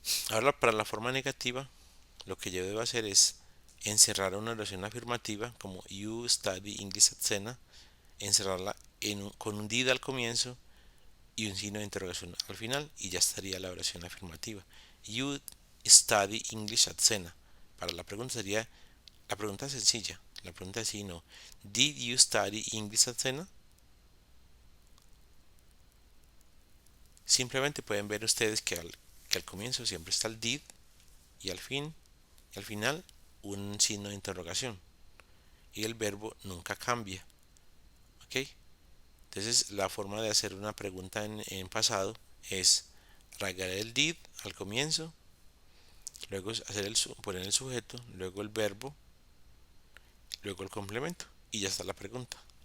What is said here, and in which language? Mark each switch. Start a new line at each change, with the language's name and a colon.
Spanish: Ahora para la forma negativa, lo que yo debo hacer es encerrar una oración afirmativa como
English: You study English at Sena,
Spanish: encerrarla con un did al comienzo y un signo de interrogación al final y ya estaría la oración afirmativa.
English: You study English at Sena.
Spanish: Para la pregunta sería la pregunta sencilla. La pregunta es sí, no.
English: Did you study English at Sena?
Spanish: Simplemente pueden ver ustedes que al comienzo siempre está el did y al final un signo de interrogación. Y el verbo nunca cambia. ¿Ok? Entonces la forma de hacer una pregunta en pasado es agregar el did al comienzo, luego poner el sujeto, luego el verbo, luego el complemento y ya está la pregunta.